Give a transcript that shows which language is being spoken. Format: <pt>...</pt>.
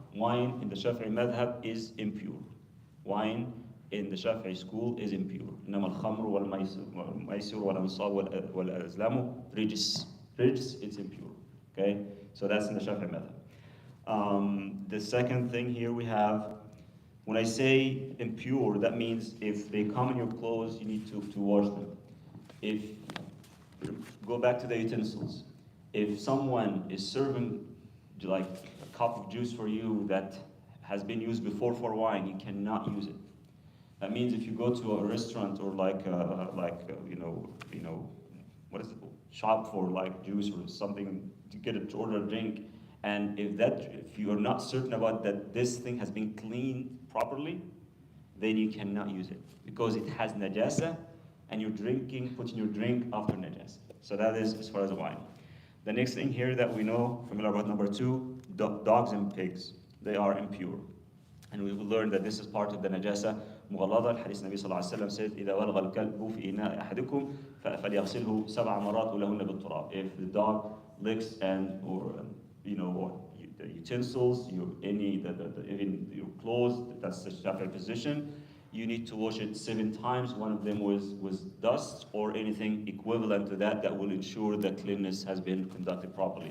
<en>Wine in the Shafi'i madhab is impure. Wine in the Shafi'i school is impure.</en> <ar>إنما الخمر والميسر والأنصاب والأزلام رجس.</ar> <en>Rejs, it's impure. Okay, so that's in the Shafi'i madhab. The second thing here we have, when I say impure, that means if they come in your clothes, you need to wash them. If go back to the utensils, if someone is serving like a cup of juice for you that has been used before for wine, you cannot use it. That means if you go to a restaurant or what is it, shop for like juice or something to get it to order a drink, and if you are not certain about that this thing has been cleaned properly, then you cannot use it because it has najasa, and you're putting your drink after najasa. So that is as far as the wine. The next thing here that we know, familiar about number 2, dogs and pigs, they are impure. And we will learn that this is part of the najasa مغلظة.</en> <ar>الحديث النبي صلى الله عليه وسلم</ar> <en>said</en> <ar>إذا ولغ الكلب في إناء أحدكم فليغسله 7 مرات ولهن بالتراب.</ar> <en>If the dog licks the utensils, even your clothes, that's the Shafi'i position, you need to wash it 7 times. One of them was dust or anything equivalent to that will ensure that cleanliness has been conducted properly.</en>